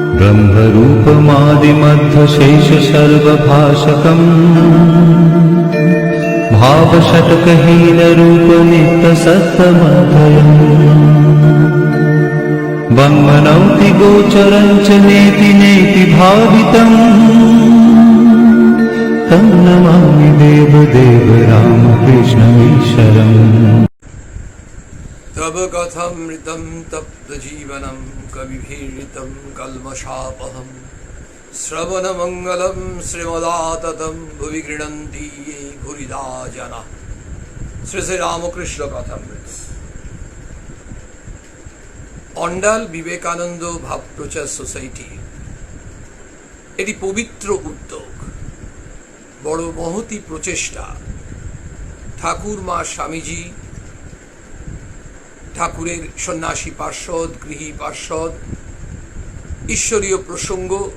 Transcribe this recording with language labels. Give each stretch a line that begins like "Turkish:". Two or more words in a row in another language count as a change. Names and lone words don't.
Sanskrit: ब्रह्मरूपमादिमध्वशेषसर्वभाषकम् भावषट्कहीनरूपनित्यसत्त्वमद्वयम् वन्मनौति गोचरं च नेति नेति भावितम् तं नमामि देवदेव रामकृष्णमीश्वरम्। तव कथमृतं तप्तजीवनं कविभिरीतं कल्मषापहम् श्रवणमङ्गलं श्रीमदाततं भुवि गृह्णन्ति ये भूरिदा जनाः।
Bangla: শ্রী শ্রী রামকৃষ্ণ কথামৃত। অন্ডাল বিবেকানন্দ ভাব প্রচার সোসাইটি এটি পবিত্র উদ্যোগ, বড় মহতি প্রচেষ্টা। ঠাকুর মা স্বামীজি, ঠাকুরের সন্ন্যাসী পার্ষদ, গৃহী পার্ষদ, ঈশ্বরীয় প্রসঙ্গ,